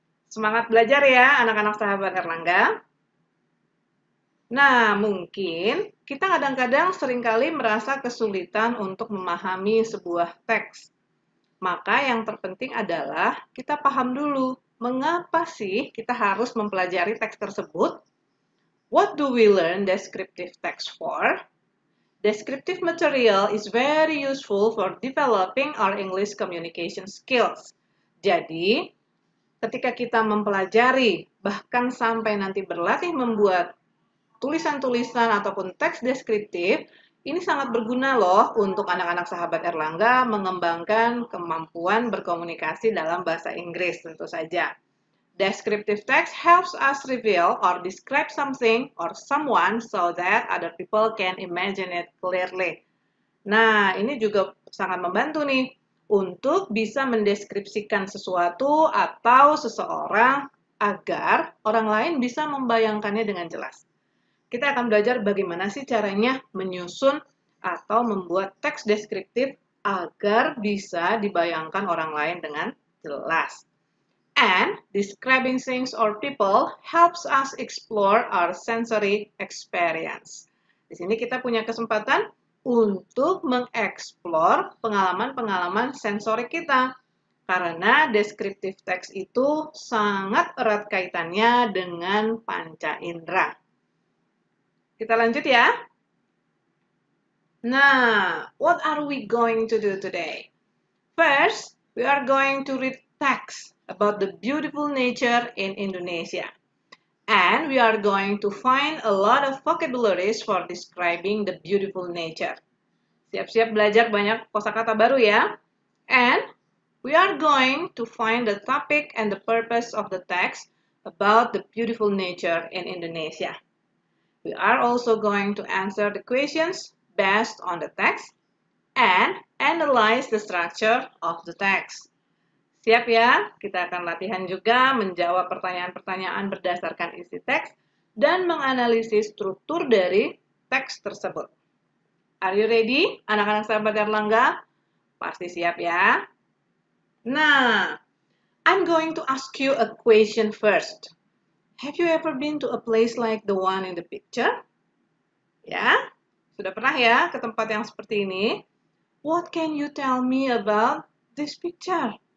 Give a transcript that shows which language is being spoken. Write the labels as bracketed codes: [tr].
[id] Semangat belajar ya anak-anak sahabat Erlangga. Nah, mungkin kita kadang-kadang seringkali merasa kesulitan untuk memahami sebuah teks. Maka yang terpenting adalah kita paham dulu mengapa sih kita harus mempelajari teks tersebut. [en] What do we learn descriptive text for? Descriptive material is very useful for developing our English communication skills. [id] Jadi, ketika kita mempelajari, bahkan sampai nanti berlatih membuat tulisan-tulisan ataupun teks deskriptif, ini sangat berguna loh untuk anak-anak sahabat Erlangga mengembangkan kemampuan berkomunikasi dalam bahasa Inggris tentu saja. [en] Descriptive text helps us reveal or describe something or someone so that other people can imagine it clearly. [id] Nah, ini juga sangat membantu nih untuk bisa mendeskripsikan sesuatu atau seseorang agar orang lain bisa membayangkannya dengan jelas. Kita akan belajar bagaimana sih caranya menyusun atau membuat teks deskriptif agar bisa dibayangkan orang lain dengan jelas. [en] And describing things or people helps us explore our sensory experience. [id] Di sini kita punya kesempatan untuk mengeksplor pengalaman-pengalaman sensori kita. Karena descriptive text itu sangat erat kaitannya dengan panca indera. Kita lanjut ya. [en] Nah, what are we going to do today? First, we are going to read text about the beautiful nature in Indonesia. And we are going to find a lot of vocabularies for describing the beautiful nature. [id] Siap-siap belajar banyak kosakata baru ya. [en] And we are going to find the topic and the purpose of the text about the beautiful nature in Indonesia. We are also going to answer the questions based on the text and analyze the structure of the text. [id] Siap ya? Kita akan latihan juga menjawab pertanyaan-pertanyaan berdasarkan isi teks dan menganalisis struktur dari teks tersebut. [en] Are you ready, [id] anak-anak sahabat Erlangga? Pasti siap ya? [en] Nah, I'm going to ask you a question first. Have you ever been to a place like the one in the picture? [id] Ya, sudah pernah ya ke tempat yang seperti ini? [en] What can you tell me about this picture?